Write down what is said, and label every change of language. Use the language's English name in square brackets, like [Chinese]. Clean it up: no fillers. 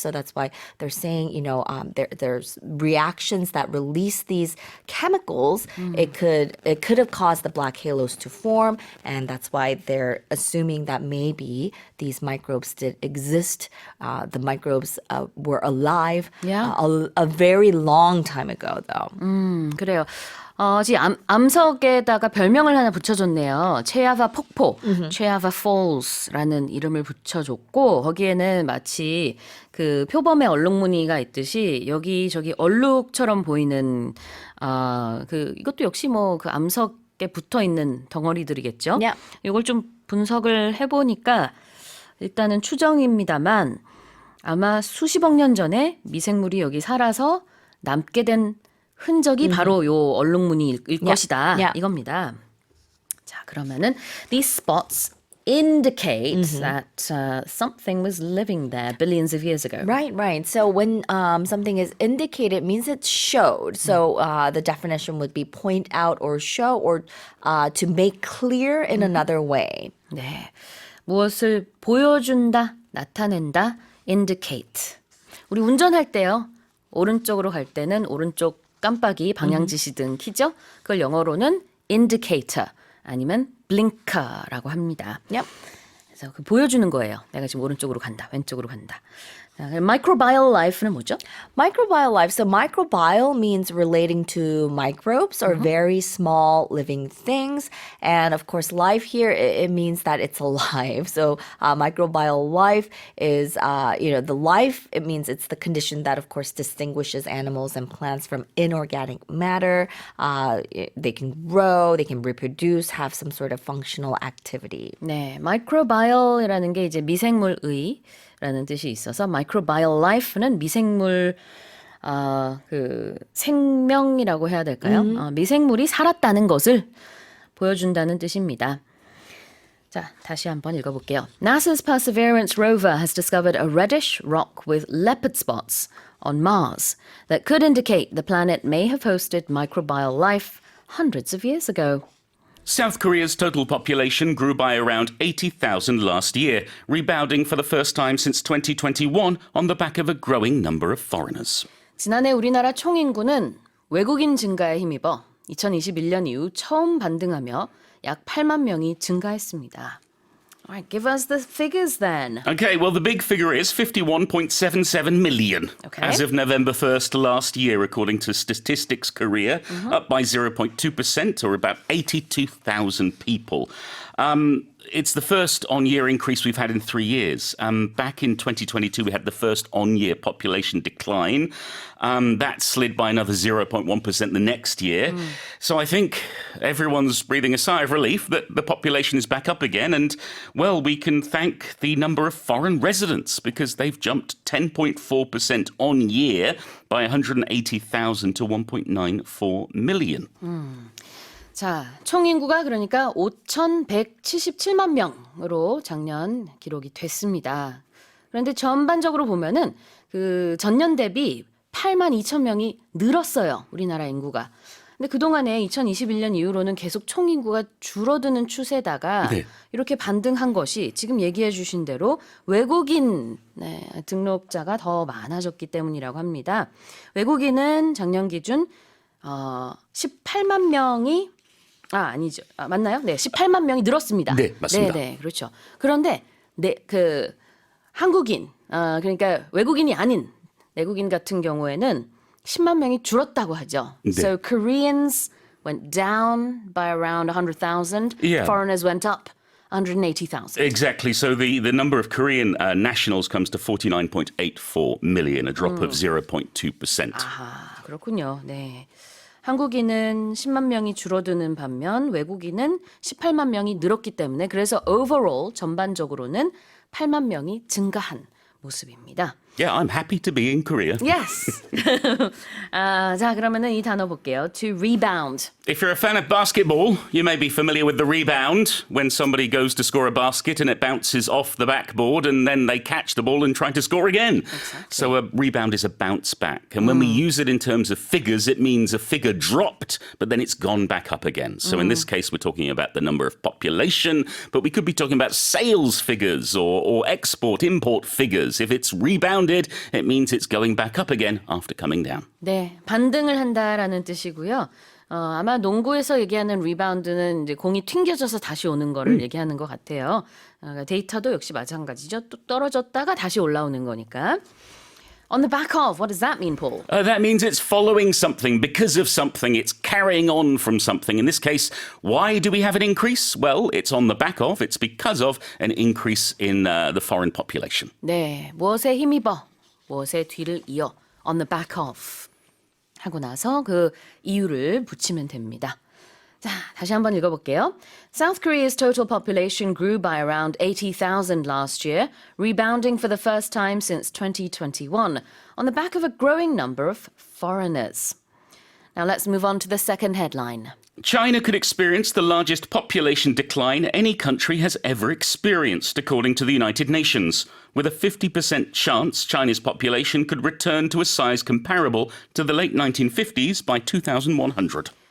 [English] So that's why they're saying, there's reactions that release these chemicals. It could have caused the black halos to form. And that's why they're assuming that maybe these microbes did exist. The microbes were alive a very long time ago, though. [Korean] 그래요. 지금 암석에다가 별명을 하나 붙여줬네요. 체아바 폭포, 체아바 Falls라는 이름을 붙여줬고 거기에는 마치 그 표범의 얼룩무늬가 있듯이 여기저기 얼룩처럼 보이는 이것도 역시 뭐 그 암석에 붙어 있는 덩어리들이겠죠. [English] Yeah. [Korean] 이걸 좀 분석을 해보니까 일단은 추정입니다만 아마 수십억 년 전에 미생물이 여기 살아서 남게 된 흔적이 바로 요 얼룩무늬일 것이다. 이겁니다. 자, 그러면은 [English] these spots indicate that something was living there billions of years ago. Right, right. So when something is indicated, it means it's showed. So the definition would be point out or show or to make clear in another way. [Korean] 네. 무엇을 보여준다, 나타낸다, indicate. 우리 운전할 때요. 오른쪽으로 갈 때는 오른쪽 깜빡이, 방향지시등 키죠? 그걸 영어로는 indicator 아니면 blinker라고 합니다. [English] Yep. [Korean] 그래서 보여주는 거예요. 내가 지금 오른쪽으로 간다, 왼쪽으로 간다. microbial life는 뭐죠? [English] Microbial life. So microbial means relating to microbes or very small living things. And of course, life here, it means that it's alive. So microbial life is, the life, it means it's the condition that, of course, distinguishes animals and plants from inorganic matter. They can grow, they can reproduce, have some sort of functional activity. [Korean] 네, microbial이라는 게 이제 미생물의라는 뜻이 있어서 microbial life는 미생물 그 생명이라고 해야 될까요? 미생물이 살았다는 것을 보여준다는 뜻입니다. 자, 다시 한번 읽어볼게요. [English] NASA's Perseverance rover has discovered a reddish rock with leopard spots on Mars that could indicate the planet may have hosted microbial life hundreds of years ago. South Korea's total population grew by around 80,000 last year, rebounding for the first time since 2021 on the back of a growing number of foreigners. [Korean] 지난해 우리나라 총인구는 외국인 증가에 힘입어 2021년 이후 처음 반등하며 약 8만 명이 증가했습니다. [English] All right, give us the figures then. Okay, well, the big figure is 51.77 million Okay. as of November 1st last year, according to Statistics Korea, up by 0.2% or about 82,000 people. It's the first on-year increase we've had in 3 years. Back in 2022, we had the first on-year population decline. That slid by another 0.1% the next year. So I think everyone's breathing a sigh of relief that the population is back up again. And, well, we can thank the number of foreign residents because they've jumped 10.4% on year by 180,000 to 1.94 million. [Korean] 자, 총 인구가 그러니까 5,177만 명으로 작년 기록이 됐습니다. 그런데 전반적으로 보면은 그 전년 대비 8만 2천 명이 늘었어요. 우리나라 인구가. 근데 그동안에 2021년 이후로는 계속 총 인구가 줄어드는 추세다가 네. 이렇게 반등한 것이 지금 얘기해 주신 대로 외국인 등록자가 더 많아졌기 때문이라고 합니다. 외국인은 작년 기준 18만 명이 아니죠. 맞나요? 네, 18만 명이 늘었습니다. 네, 맞습니다. 네, 그렇죠. 그런데 그 한국인, 그러니까 외국인이 아닌 내국인 같은 경우에는 10만 명이 줄었다고 하죠. 네. [English] So Koreans went down by around 100,000. Yeah. Foreigners went up 180,000. Exactly. So the number of Korean nationals comes to 49.84 million, a drop of 0.2%. [Korean] 아, 그렇군요. 네. 한국인은 10만 명이 줄어드는 반면 외국인은 18만 명이 늘었기 때문에 그래서 overall 전반적으로는 8만 명이 증가한 모습입니다. [English] Yeah, I'm happy to be in Korea. Yes. [Korean] 자, 그러면은 이 단어 볼게요. [English] To rebound. If you're a fan of basketball, you may be familiar with the rebound, when somebody goes to score a basket and it bounces off the backboard and then they catch the ball and try to score again. So a rebound is a bounce back. And when we use it in terms of figures, it means a figure dropped, but then it's gone back up again. So in this case, we're talking about the number of population, but we could be talking about sales figures or export-import figures. If it's rebounded, it means it's going back up again after coming down. [Korean] 네, 반등을 한다라는 뜻이고요. 아마 농구에서 얘기하는 리바운드는 이제 공이 튕겨져서 다시 오는 거를 얘기하는 것 같아요. 데이터도 역시 마찬가지죠. 또 떨어졌다가 다시 올라오는 거니까. [English] On the back of, what does that mean, Paul? That means it's following something because of something. It's carrying on from something. In this case, why do we have an increase? Well, it's on the back of, it's because of an increase in the foreign population. [Korean] 네, 무엇에 힘입어, 무엇에 뒤를 이어, [English] on the back of [Korean] 하고 나서 그 이유를 붙이면 됩니다. 자, 다시 한번 읽어볼게요. [English] South Korea's total population grew by around 80,000 last year, rebounding for the first time since 2021 on the back of a growing number of foreigners. Now let's move on to the second headline. China could experience the largest population decline any country has ever experienced, according to the United Nations, with a 50% chance China's population could return to a size comparable to the late 1950s by 2100.